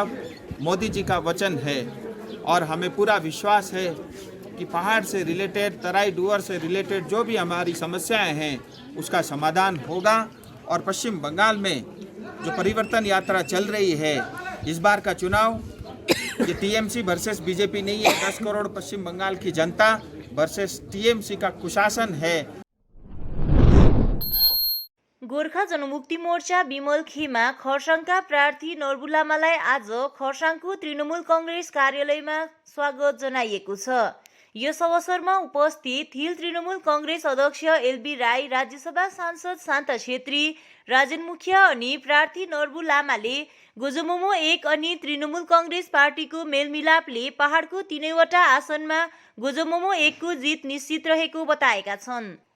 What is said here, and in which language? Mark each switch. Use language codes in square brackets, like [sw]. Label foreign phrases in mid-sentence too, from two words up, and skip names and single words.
[hi] मोदी जी का वचन है और हमें पूरा विश्वास है कि पहाड़ से रिलेटेड, तराई डूअर से रिलेटेड जो भी हमारी समस्याएं हैं उसका समाधान होगा और पश्चिम बंगाल में जो परिवर्तन यात्रा चल रही है इस बार का चुनाव ये टीएमसी वर्सेस बीजेपी नहीं है, 10 करोड़ पश्चिम बंगाल की जनता वर्सेस टीएमसी का कुशासन है। [ne] गोर्खा जनमुक्ति मोर्चा विमल खेमा खरसाङका प्रार्थी नर्बु लामालाई आज खरसाङको तृणमूल कंग्रेस कार्यालयमा स्वागत जनाइएको छ। यस अवसरमा उपस्थित हिल तृणमूल कंग्रेस अध्यक्ष एलबी राई, राज्यसभा सांसद शान्ता छेत्री, राजन मुखिया अनि प्रार्थी नर्बु लामाले गोजोमोमो 1 अनि तृणमूल कंग्रेस पार्टीको मेलमिलापले पहाडको 3वटा आसनमा गोजोमोमो 1 को जित निश्चित रहेको बताएका छन्।